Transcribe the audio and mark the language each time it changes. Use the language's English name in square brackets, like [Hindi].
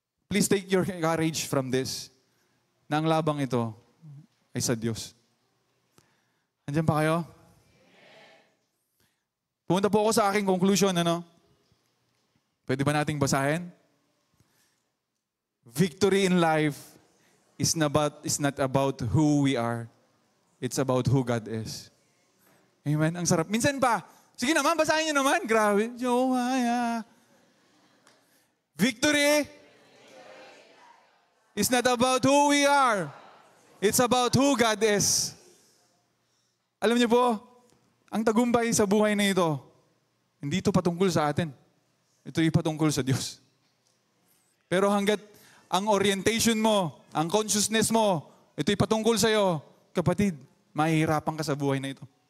[English] Please take your courage from this. [Filipino] Na ang labang ito ay sa Diyos. Andiyan pa kayo? Pumunta po ako sa aking conclusion, ano? Pwede ba nating basahin? [English] Victory in life is not about who we are. It's about who God is. [Filipino] Amen? Ang sarap. Minsan pa, sige naman, basahin niyo naman. Grabe. Jowaya. [English] Victory is not about who we are. It's about who God is. [Filipino] Alam niyo po, ang tagumpay sa buhay na ito, hindi ito patungkol sa atin. Ito ay patungkol sa Diyos. Pero hanggat ang orientation mo, ang consciousness mo, ito ay patungkol sa iyo, kapatid, mahihirapan ka sa buhay na ito.